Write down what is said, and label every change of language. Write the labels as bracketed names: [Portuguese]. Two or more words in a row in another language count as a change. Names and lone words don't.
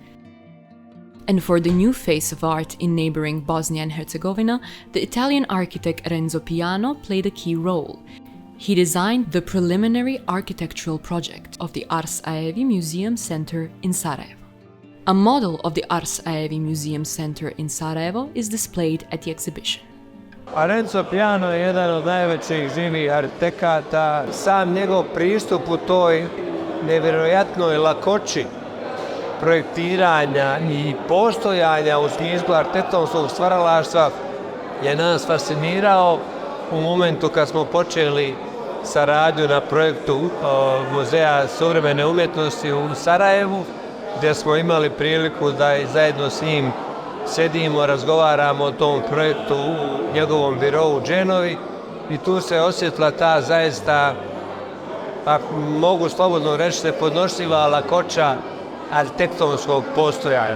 [English] And for the new face of art in neighboring Bosnia and Herzegovina, the Italian architect Renzo played a key role. He designed the preliminary architectural project of the Ars Aevi Museum Center in Sarajevo. A model of the Ars Aevi Museum Center in Sarajevo is displayed at the exhibition. [Bosnian] Renzo je jedan od najvećih živih arhitekata. Sam njegov pristup u toj nevjerojatnoj lakoći projektiranja i postojanja u smislu arhitektonskog stvaralaštva je nas fascinirao u momentu kad smo počeli saradnju na projektu Muzeja suvremene umjetnosti u Sarajevu, gdje smo imali priliku da zajedno s njim sedimo, razgovaramo o tom projektu u njegovom birovu u Genovi i tu se osjetila ta zaista, pa mogu slobodno reći, nepodnošljiva lakoća arhitektonskog postojanja.